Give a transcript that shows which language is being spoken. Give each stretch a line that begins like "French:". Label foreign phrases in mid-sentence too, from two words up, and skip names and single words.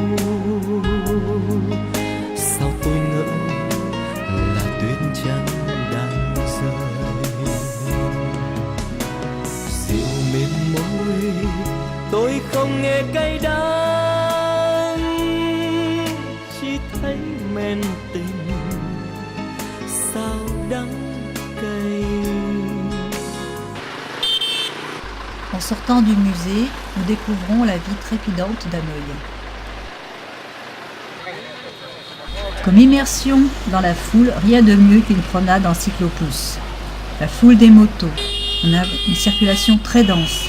Vietnamese: Sao tôi ngỡ là tuyết trắng đang rơi. Rượu mềm môi tôi không nghe cay đắng, chỉ thấy men tình sao đắng cay.
French: En sortant du musée, nous découvrons la vie trépidante d'Hanoï. Comme immersion dans la foule, rien de mieux qu'une promenade en cyclopousse. La foule des motos, on a une circulation très dense.